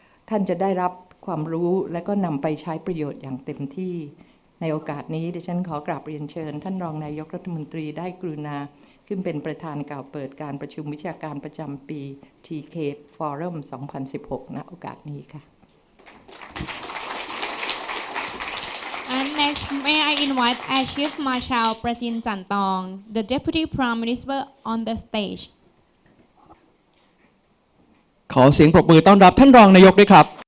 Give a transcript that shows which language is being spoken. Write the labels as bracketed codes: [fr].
[th] ท่านจะได้รับความรู้และก็นำไปใช้ประโยชน์อย่างเต็มที่ในโอกาสนี้ดิฉันขอกราบเรียนเชิญท่านรองนายกรัฐมนตรีได้กรุณาขึ้นเป็นประธานกล่าวเปิดการประชุมวิชาการประจำปี TK Forum 2016 ณ โอกาสนี้ค่ะ [en] And next, may I invite Air Chief Marshal Prajin Chantong, the Deputy Prime Minister, on the stage. [th] ขอเสียงปรบมือต้อนรับท่านรองนายกด้วยครับ